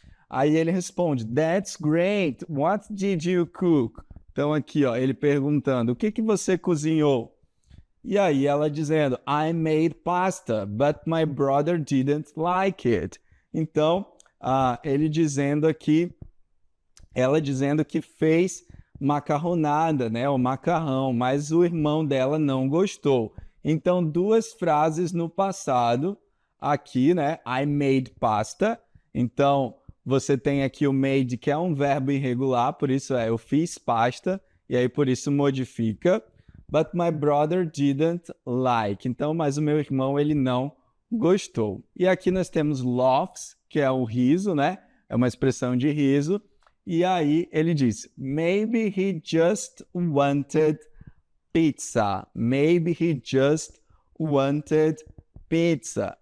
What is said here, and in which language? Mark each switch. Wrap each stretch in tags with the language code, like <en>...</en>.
<pt>Aí ele responde,</pt> <en>that's great, what did you cook?</en> <pt>Então aqui, ó, ele perguntando, o que você cozinhou? E aí ela dizendo,</pt> <en>I made pasta, but my brother didn't like it.</en> <pt>Então, ele dizendo aqui, ela dizendo que fez macarronada, né, o macarrão, mas o irmão dela não gostou. Então, duas frases no passado, aqui, né,</pt> <en>I made pasta.</en> <pt>Então, você tem aqui o made, que é um verbo irregular, por isso eu fiz pasta, e aí por isso modifica.</pt> <en>But my brother didn't like.</en> <pt>Então, mas o meu irmão, ele não gostou. E aqui nós temos laughs, que é o riso, né? É uma expressão de riso. E aí ele diz,</pt> <en>maybe he just wanted pizza. Maybe he just wanted pizza.</en>